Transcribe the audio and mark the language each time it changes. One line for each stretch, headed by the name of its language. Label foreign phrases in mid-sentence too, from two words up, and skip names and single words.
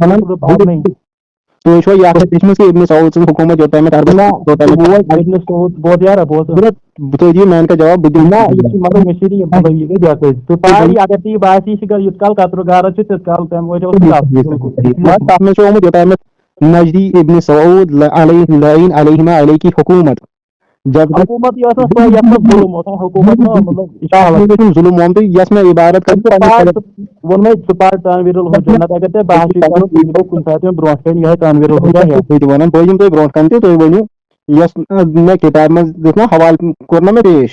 Kashmiri: تُہۍ چھُوا یہِ اکھ لیٖچھمٕژ کہِ ابن سعود سٕنٛز حکوٗمت یوٚتامَتھ عربَس ابن سعود بوز یارا بوز تُہۍ دِیِو میٛانہِ جواب بہٕ دِمہٕ نہ یہِ چھِ مطلب مےٚ چھِ یہِ مطلب یہِ گٔے بیٚکٲرۍ ژُپاری اگر ژےٚ یہِ باسی یہِ چھِ یوٗت کال قطرٕ غارت چھِ تیٖت کال تَمہِ وجہ تَتھ منٛز چھُ آمُت یوٚتامَتھ نجدی ابن سعود لعین علیہما علیہ کی حکوٗمت حکوٗمت یہِ ٲس نہٕ سۄ یَتھ منٛز ظُلم اوس حکوٗمت مطلب ظُلم ووٚن تہٕ یۄس مےٚ عبارت ووٚن مےٚ ژٕ پَر تنویٖر الحجہ نتہٕ اگر ژےٚ باسی کَرُن تیٚلہِ گوٚو کُنہِ ساتہٕ یِم برونٛٹھ کَنہِ یِہوٚے تنویٖر الحجہ بہٕ تہِ وَنان بہٕ یِمہٕ تۄہہِ برونٛٹھ کَنہِ تہِ تُہۍ ؤنِو یۄس مےٚ کِتابہِ منٛز دیُت نا حوالہٕ کوٚر نا مےٚ پیش